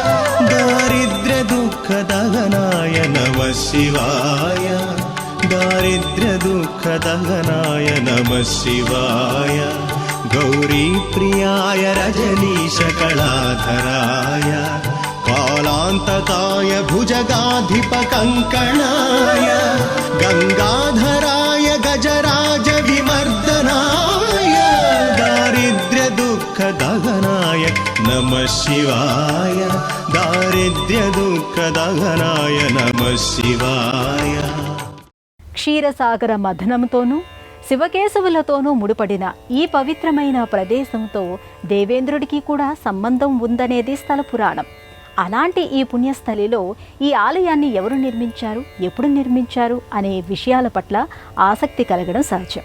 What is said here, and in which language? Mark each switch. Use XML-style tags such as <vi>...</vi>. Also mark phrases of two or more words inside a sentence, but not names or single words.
<sa>दारिद्र्यदुःखदहनाय नमः शिवाय दारिद्र्यदुःखदहनाय नमः शिवाय गौरीप्रियाय रजनीशकलाधराय कालान्तकाय भुजगाधिपकङ्कणाय गङ्गाधराय गजराजविमर्दनाय दारिद्र्यदुःखदहनाय नमः शिवाय दारिद्र्यदुःखदहनाय नमः शिवाय।</sa> <te>క్షీరసాగర మథనంతోనూ శివకేశవులతోనూ ముడిపడిన ఈ పవిత్రమైన ప్రదేశంతో దేవేంద్రుడికి కూడా సంబంధం ఉందనేది స్థల పురాణం. అలాంటి ఈ పుణ్యస్థలిలో ఈ ఆలయాన్ని ఎవరు నిర్మించారు, ఎప్పుడు నిర్మించారు అనే విషయాల పట్ల ఆసక్తి కలగడం సహజం.</te>